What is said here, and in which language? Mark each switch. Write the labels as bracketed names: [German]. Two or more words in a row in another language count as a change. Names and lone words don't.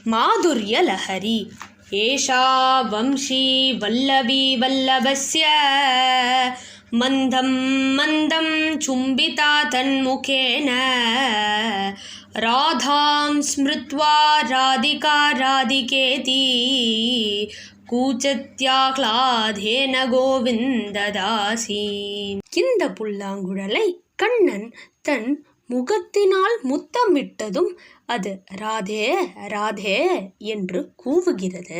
[Sanskrit] माधुर्यलहरी एषा वंशी वल्लवी वल्लभस्य मन्दं मन्दं चुम्बिता तन्मुखेन राधां स्मृत्वा राधिका राधिकेति कूजत्याह्लादेन गोविन्ददासी. [Tamil] இந்த புல்லாங்குழலை கண்ணன் தன் முகத்தினால் முத்தமிட்டதும் அது ராதே ராதே என்று கூவுகிறது.